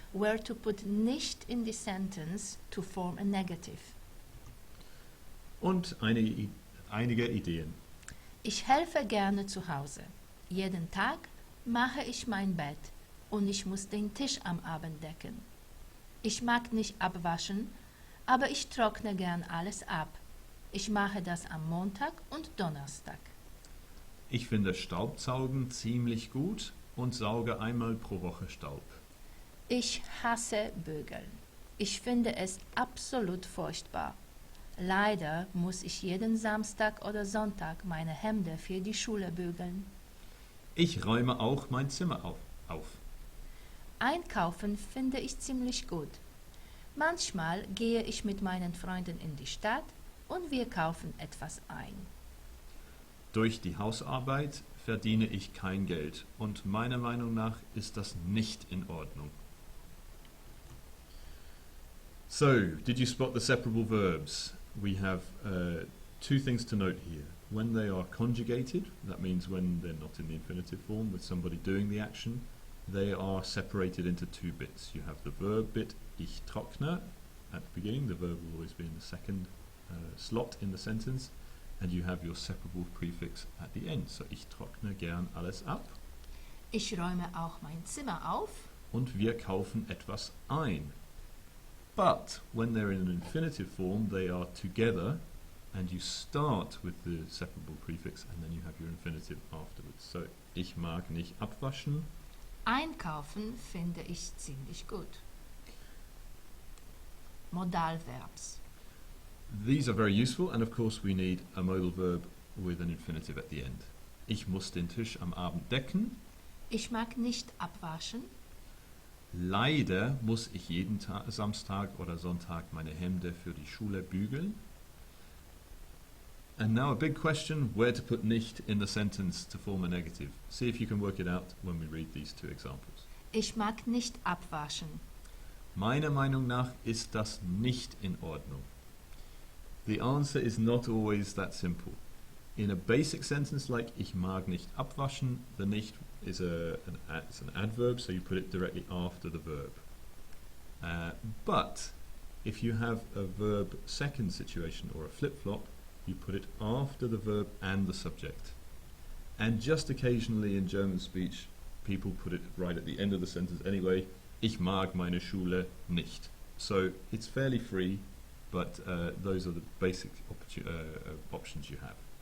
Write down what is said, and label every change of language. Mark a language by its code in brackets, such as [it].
[en] where to put nicht in the sentence to form a negative. [de] und einige Ideen. Ich helfe gerne zu Hause. Jeden Tag mache ich mein Bett und ich muss den Tisch am Abend decken. Ich mag nicht abwaschen, aber ich trockne gern alles ab. Ich mache das am Montag und Donnerstag. Ich finde Staubsaugen ziemlich gut und sauge einmal pro Woche Staub. Ich hasse Bügeln. Ich finde es absolut furchtbar. Leider muss ich jeden Samstag oder Sonntag meine Hemden für die Schule bügeln. Ich räume auch mein Zimmer auf. Einkaufen finde ich ziemlich gut. Manchmal gehe ich mit meinen Freunden in die Stadt und wir kaufen etwas ein. Durch die Hausarbeit verdiene ich kein Geld und meiner Meinung nach ist das nicht in Ordnung. [en] So, did you spot the separable verbs? We have two things to note here. When they are conjugated, that means when they're not in the infinitive form with somebody doing the action, they are separated into two bits. You have the verb bit, [de] ich trockne, [en] at the beginning. The verb will always be in the second slot in the sentence. And you have your separable prefix at the end. [de] So, ich trockne gern alles ab. Ich räume auch mein Zimmer auf. Und wir kaufen etwas ein. [en] But when they're in an infinitive form, they are together, and you start with the separable prefix, and then you have your infinitive afterwards. [de] So, ich mag nicht abwaschen. Einkaufen finde ich ziemlich gut. [en] Modalverbs. These are very useful, and of course we need a modal verb with an infinitive at the end. [de] Ich muss den Tisch am Abend decken. Ich mag nicht abwaschen. Leider muss ich jeden Samstag oder Sonntag meine Hemden für die Schule bügeln. [en] And now a big question, where to put nicht in the sentence to form a negative. See if you can work it out when we read these two examples. [de] Ich mag nicht abwaschen. Meiner Meinung nach ist das nicht in Ordnung. [en] The answer is not always that simple. In a basic sentence like [de] ich mag nicht abwaschen, [en] the nicht is it's an adverb, so you put it directly after the verb. But if you have a verb second situation or a flip-flop, you put it after the verb and the subject. And just occasionally in German speech, people put it right at the end of the sentence anyway. [de] Ich mag meine Schule nicht. [en] So it's fairly free, but those are the basic options you have.